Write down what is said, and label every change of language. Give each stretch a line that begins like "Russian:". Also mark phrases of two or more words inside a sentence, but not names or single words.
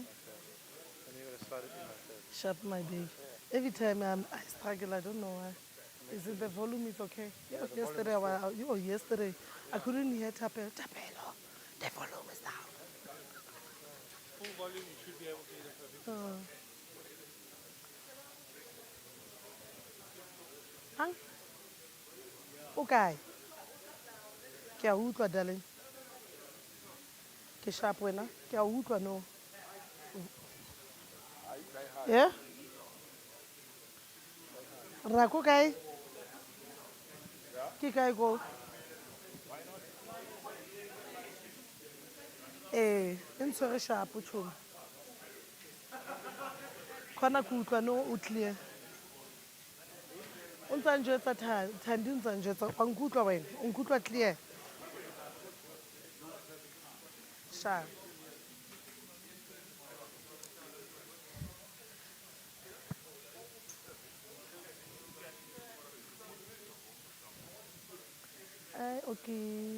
English: And you gotta slide it in like that. Sharp my baby. Every time I struggle, I don't know why. Is it the volume is okay? Yeah, the yesterday, yesterday, I couldn't hear Tapelo. The volume is down. Full volume, you should be able to hear it perfectly. Hang.
Southern Sotho: Okay. Ke a utlwa, darling. Ke sharp wena. Ke a utlwa no. Yeah? Rako kae? Ke kae ko? Eh, e ntshwere shapo tšhomi. Khona ke utlwa no o clear. O ntsa njwetsa Thandi o ntsa njwetsa wa nkutlwa wena? O nkutlwa clear? Sharp.
English: Okay.